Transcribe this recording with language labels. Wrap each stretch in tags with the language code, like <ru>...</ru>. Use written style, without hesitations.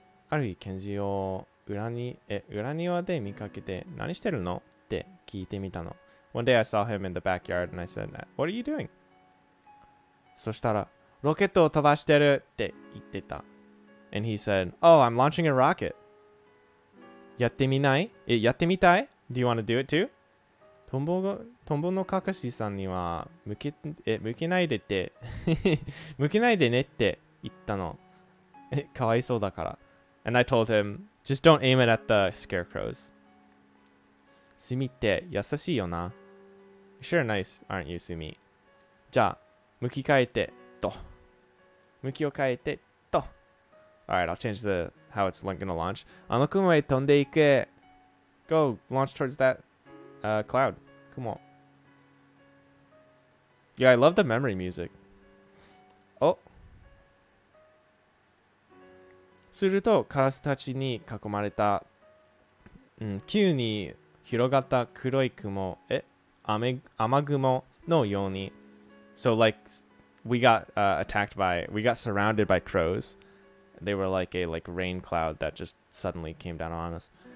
<ja>ある日、ケンジを裏庭で見かけて何してるのって聞いてみたの。</ja> <en>One day I saw him in the backyard and I said, What are you doing?</en> <ja>そしたら、ロケットを飛ばしてるって言ってた。</ja> <en>And he said, Oh, I'm launching a rocket.</en> <ja>やってみたい?</ja> <en>Do you want to do it too?</en> <ja>トンボのかかしさんには向けないでねって言ったの。かわいそうだから。</ja> <en>And I told him, just don't aim it at the scarecrows.</en> <ja>スミって優しいよな。</ja> <en>Sure nice, aren't you, スミ?</en> <ja>じゃあ、向きを変えてと。</ja> <en>Alright, I'll change how it's gonna launch.</en> <ja>あの雲へ飛んでいけ。</ja> <en>Go, launch towards that cloud. Come on. Yeah, I love the memory music. Oh.</en> <ja>すると、カラスたちに囲まれた、急に広がった黒い雲、雨雲のように。</ja> <en>So, like, we got surrounded by crows. They were like a rain cloud that just suddenly came down on us.</en>